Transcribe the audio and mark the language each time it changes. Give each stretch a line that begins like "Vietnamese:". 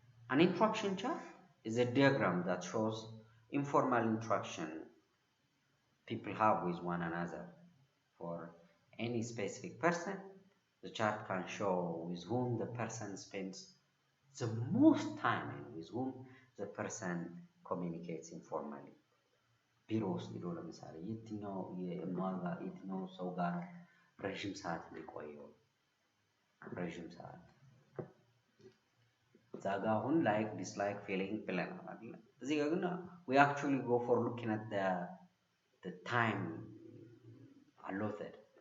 English: An interaction chart is a diagram that shows informal interaction people have with one another. For any specific person, the chart can show with whom the person spends the most time and with whom the person communicates informally.
Amharic: ቢሮስ ሊዶ ለምሳሌ የትኛው ሰው ጋር ረዥም ሰዓት ሊቆየው ረዥም ሰዓት ዛጋ አሁን
English: like dislike feeling
Amharic: ብለናል አይደል? እዚህ ጋር ግን
English: we actually go for looking at the time allotted.